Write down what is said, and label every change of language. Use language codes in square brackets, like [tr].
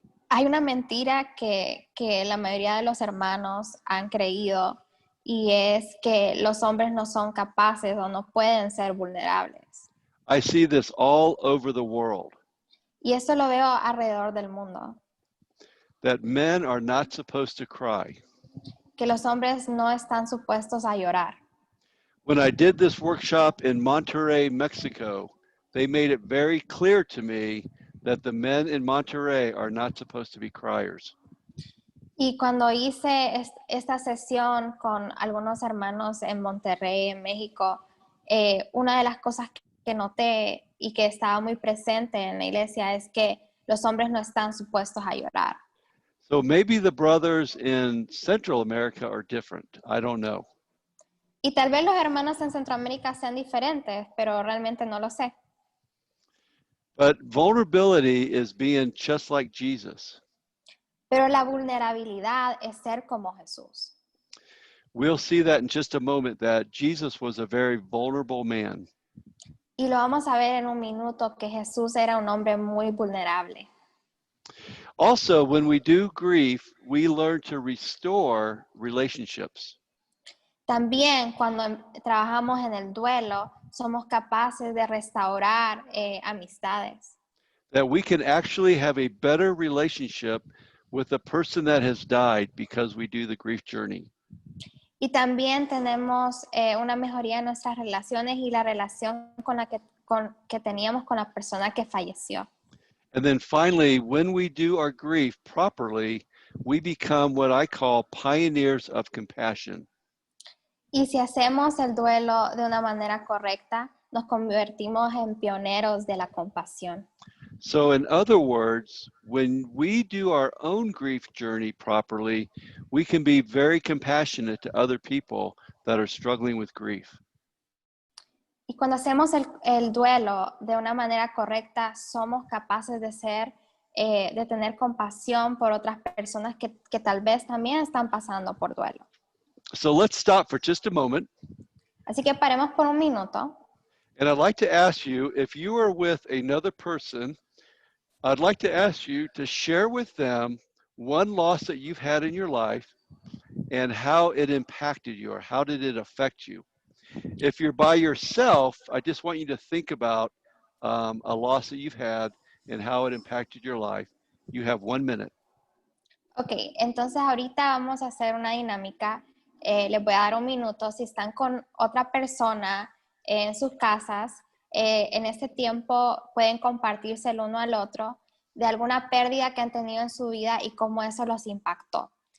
[es] Hay una mentira que la mayoría de los hermanos han creído y es que los hombres no son capaces o no pueden ser vulnerables. [en] I see this all over the world, [es] Y eso lo veo alrededor del mundo, [en] that men are not supposed to cry. [es] que los hombres no están supuestos a llorar. [en] When I did this workshop in Monterrey, Mexico, they made it very clear to me that the men in Monterrey are not supposed to be criers. [es] Y cuando hice esta sesión con algunos hermanos en Monterrey, en México, una de las cosas que noté y que estaba muy presente en la iglesia es que los hombres no están supuestos a llorar. [en] So maybe the brothers in Central America are different. I don't know. [es] Y tal vez los hermanos en Centroamérica sean diferentes, pero realmente no lo sé. [en] But vulnerability is being just like Jesus. [es] Pero la vulnerabilidad es ser como Jesús. [en] We'll see that in just a moment, that Jesus was a very vulnerable man. [es] Y lo vamos a ver en un minuto que Jesús era un hombre muy vulnerable. [en] Also, when we do grief, we learn to restore relationships. [es] También cuando trabajamos en el duelo, somos capaces de restaurar amistades. [en] That we can actually have a better relationship with the person that has died because we do the grief journey. [es] Y también tenemos una mejoría en nuestras relaciones y la relación con que teníamos con la persona que falleció. [en] And then finally, when we do our grief properly, we become what I call pioneers of compassion. [es] Y si hacemos el duelo de una manera correcta, nos convertimos en pioneros de la compasión. [en] So in other words, when we do our own grief journey properly, we can be very compassionate to other people that are struggling with grief. [es] Y cuando hacemos el duelo de una manera correcta, somos capaces de tener compasión por otras personas que tal vez también están pasando por duelo. [en] So let's stop for just a moment. [es] Así que paremos por un minuto. [en] And I'd like to ask you, if you are with another person, I'd like to ask you to share with them one loss that you've had in your life and how it impacted you, or how did it affect you. If you're by yourself, I just want you to think about a loss that you've had and how it impacted your life. You have 1 minute. [es] Ok, entonces ahorita vamos a hacer una dinámica. Les voy a dar un minuto. Si están con otra persona en sus casas, en este tiempo pueden compartirse el uno al otro de alguna pérdida que han tenido en su vida y cómo eso los impactó.